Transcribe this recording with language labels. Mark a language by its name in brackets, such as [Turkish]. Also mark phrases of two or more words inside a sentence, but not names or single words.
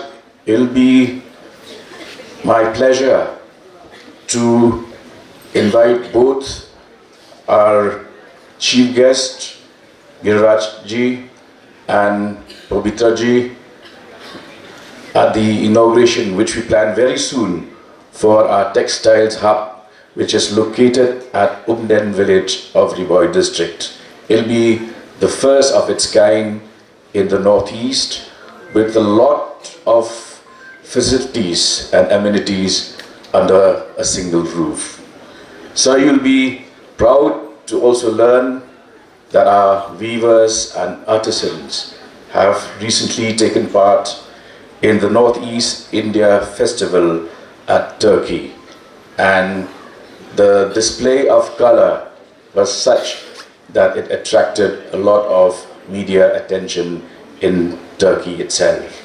[English] it'll be my pleasure to invite both our chief guest, Giriraj ji and Pabitra ji, at the inauguration, which we plan very soon for our textiles hub, which is located at Pdeng village of Riboy district. It'll be the first of its kind in the northeast, with a lot of facilities and amenities under a single roof. So you'll be proud to also learn that our weavers and artisans have recently taken part in the Northeast India Festival at Turkey, and the display of color was such that it attracted a lot of media attention in Turkey itself.